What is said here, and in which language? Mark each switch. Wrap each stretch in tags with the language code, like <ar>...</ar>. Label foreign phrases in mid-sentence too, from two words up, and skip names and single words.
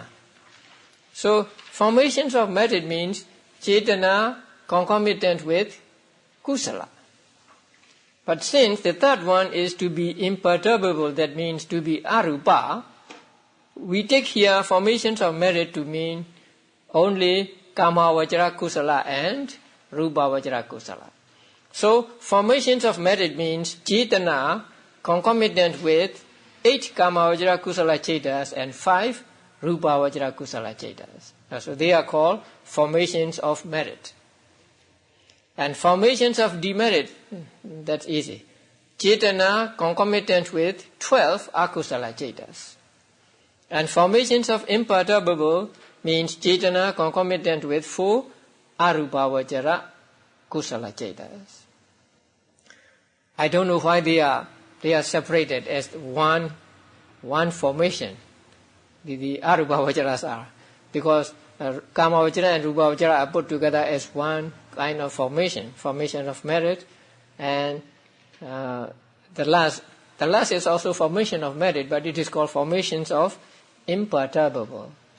<en>So, formations of merit means chetana concomitant with kusala. But since the third one is to be imperturbable, that means to be arupa, we take here formations of merit to mean only</en> <pi>kama vajra kusala</pi> <en>and</en> <pi>rupa vajra kusala.</pi> <en>So, formations of merit means chetana concomitant with 8</en> <pi>kama vajra kusala cetas</pi> <en>and 5</en> <pi>rupa vajra kusala cetas.</pi> <en>So they are called formations of merit. And formations of demerit, that's easy. Chetana concomitant with 12</en> <pi>akusala cetas.</pi> <en>And formations of imperturbable means chetana concomitant with 4</en> <pi>arupa vajra kusala cetas.</pi> <en>I don't know why they are separated as one formation. The</en> <pi>arupa vajras</pi> <en>are, because</en> <pi>kama vajra</pi> <en>and</en> <pi>rupa vajra</pi> <en>are put together as one kind of formation of merit, and the last is also formation of merit, but it is called formations of imperturbable.</en>